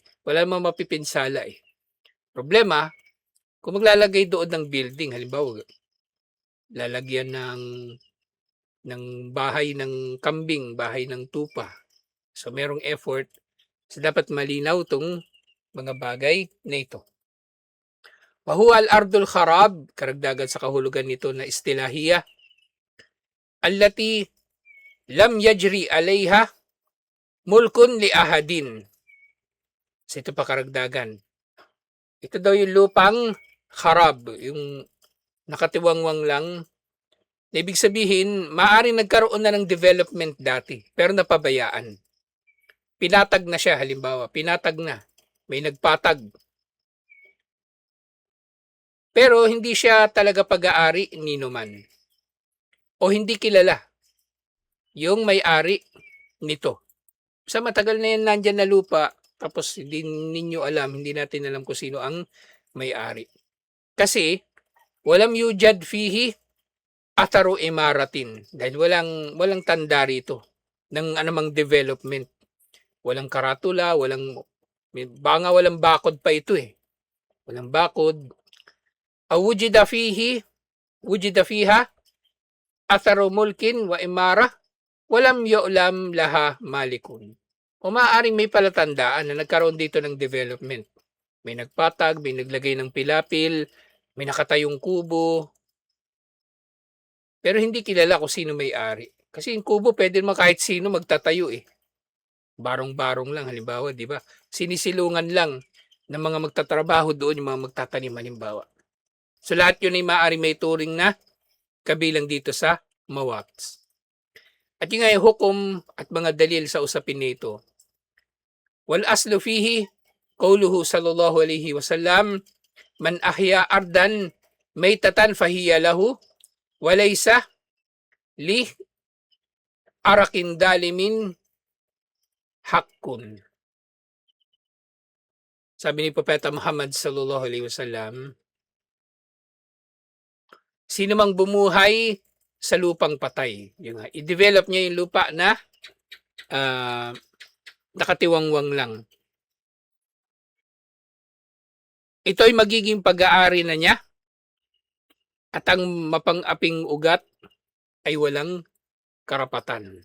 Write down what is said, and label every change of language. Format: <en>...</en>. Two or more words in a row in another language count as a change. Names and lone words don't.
<tl>Wala namang mapipinsala eh. Problema, kung maglalagay doon ng building, halimbawa, lalagyan ng bahay ng kambing, bahay ng tupa. So, merong effort. So, dapat malinaw tong mga bagay na ito.</tl> <ar>وهو الأرض الخراب,</ar> <tl>karagdagan sa kahulugan nito na istilahiya,</tl> <ar>التي لم يجر عليها ملك لأحد.</ar> <tl>So ito pa karagdagan. Ito daw yung lupang kharab, yung nakatiwangwang lang. Ibig sabihin, maaari nagkaroon na ng development dati, pero napabayaan. Pinatag na siya, halimbawa, pinatag na. May nagpatag. Pero hindi siya talaga pag-aari nino man. O hindi kilala yung may-ari nito. Sa matagal na yan nandyan na lupa, tapos hindi ninyo alam, hindi natin alam kung sino ang may-ari. Kasi,</tl> <ar>ولم يوجد فيه أثر عمارة.</ar> <tl>Dahil walang tanda rito ng anumang development. Walang karatula, walang bakod pa ito eh. Walang bakod.</tl> <ar>وجد فيها أثر ملك وعمارة ولم يعلم لها مالك.</ar> <tl>O maaaring may palatandaan na nagkaroon dito ng development. May nagpatag, may naglagay ng pilapil, may nakatayong kubo. Pero hindi kilala kung sino may-ari. Kasi yung kubo pwede naman kahit sino magtatayo eh. Barong-barong lang halimbawa, di ba? Sinisilungan lang ng mga magtatrabaho doon, yung mga magtatanim halimbawa. So lahat yun ay maaaring may turing na kabilang dito sa mawats. At yung ay hukom at mga dalil sa usapin nito.</tl> <ar>والأصل فيه قوله صلى الله عليه وسلم من أحيا أرضا ميتة فهي له وليس لعرق ظالم حق.</ar> <tl>Sabi ni Propeta Muhammad</tl> <ar>صلى الله عليه وسلم,</ar> <tl>sino mang bumuhay sa lupang patay, yung i-develop niya yung lupa na nakatiwangwang lang. Ito ay magiging pag-aari na niya at ang mapang-aping ugat ay walang karapatan.</tl>